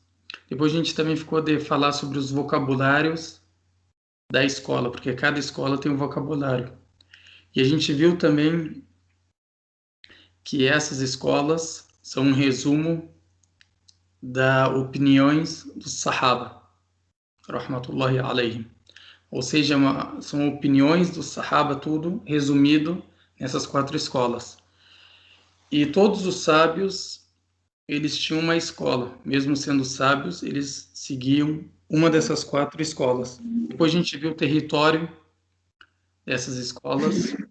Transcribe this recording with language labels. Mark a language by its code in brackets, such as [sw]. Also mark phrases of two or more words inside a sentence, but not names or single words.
[pt] Depois a gente também ficou de falar sobre os vocabulários da escola, porque cada escola tem um vocabulário. E a gente viu também que essas escolas são um resumo das opiniões dos Sahaba, [ar] رحمة الله عليهم. [pt] Ou seja, são opiniões dos Sahaba, tudo resumido nessas 4 escolas. E todos os sábios, eles tinham uma escola. Mesmo sendo sábios, eles seguiam uma dessas 4 escolas. Depois a gente viu o território dessas escolas.